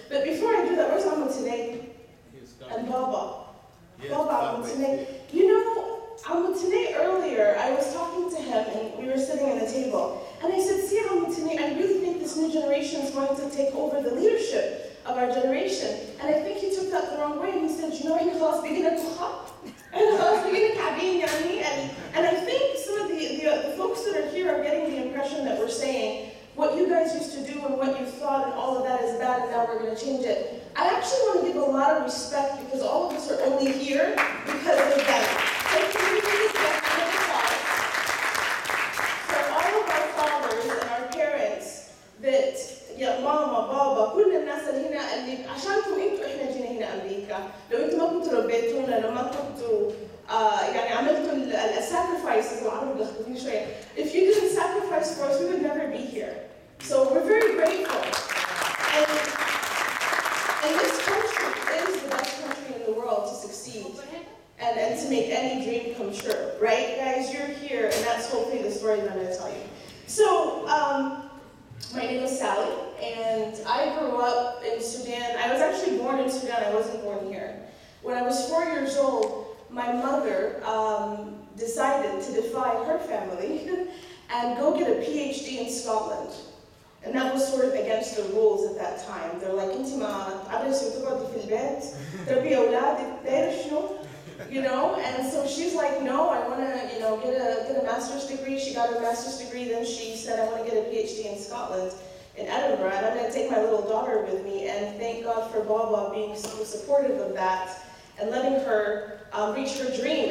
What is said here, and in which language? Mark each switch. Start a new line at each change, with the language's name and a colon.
English: But before I do that, where's Amma today? And Baba. Yes, Baba, Amma today. Amma today earlier, I was talking to him and we were sitting at a table. And I said, see, Amma today, I really think this new generation is going to take over the leadership of our generation. And I think he took that the wrong way. And he said,
Arabic: إحنا خلاص بقينا كخا. إحنا خلاص بقينا كعبين يعني.
English: And I think some of the folks that are here are getting the impression that we're saying what you guys used to do and what you thought and all of that is bad and now we're going to change it. I actually want to give a lot of respect because all of us are only here because of them. So can we please get a round of applause for all of our fathers and our parents that
Arabic: يا ماما بابا كل الناس اللي هنا اللي عشانكم انتوا احنا جينا هنا امريكا. لو انتوا ما كنتوا ربيتونا لو ما كنتوا يعني عملتوا الساكرفايسز العربي لخبطني شويه.
English: If you didn't sacrifice for us, we would never be here. So we're very grateful. And this country is the best country in the world to succeed and to make any dream come true, right? Guys, you're here, and that's hopefully the story that I'm going to tell you. So, my name is Sally, and I grew up in Sudan. I was actually born in Sudan. I wasn't born here. When I was 4 years old, my mother decided to defy her family and go get a PhD in Scotland. And that was sort of against the rules at that time. They're like,
Arabic: انت ما تعرفي تقعدي في البيت تربي أولادك تعرفي شنو?
English: And so she's like, no, I want to get a master's degree. She got her master's degree, then she said, I want to get a PhD in Scotland, in Edinburgh, and I'm going to take my little daughter with me. And thank God for Baba being so supportive of that and letting her reach her dream.